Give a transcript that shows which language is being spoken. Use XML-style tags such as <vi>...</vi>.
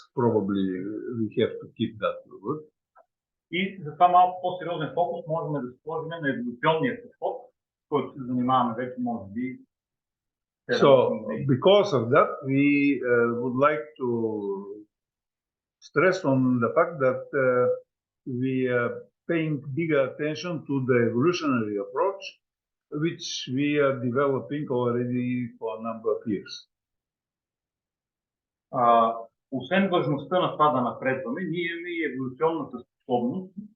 <en>Probably we have to keep that word.</en> <bg>И за това малко по-сериозен фокус можем да сложим на еволюционния подход, който се занимаваме вече, може би.</bg> <en>So because of that, we would like to stress on the fact that we are paying bigger attention to the evolutionary approach, which we are developing already for a number of years.</en> <bg>Освен важността на това да напредваме, ние имаме и еволюционната способност.</bg>